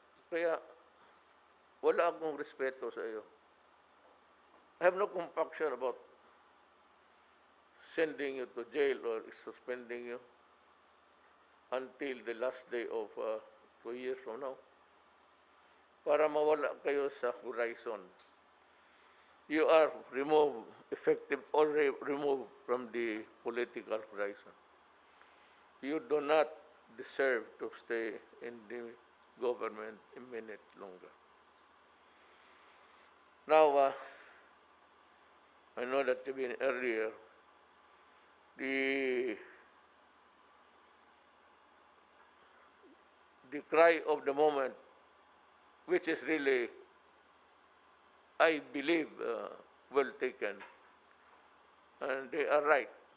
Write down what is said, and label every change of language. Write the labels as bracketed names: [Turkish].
[Filipino] Kaya wala akong respeto sa iyo. [English] I have no compunction about sending you to jail or suspending you until the last day of 2 years from now. [Filipino] Para mawala kayo sa horizon. [English] You are removed, effective, already removed from the political horizon. You do not deserve to stay in the government a minute longer. Now, I know that even earlier, the cry of the moment, which is really, I believe, well taken, and they are right.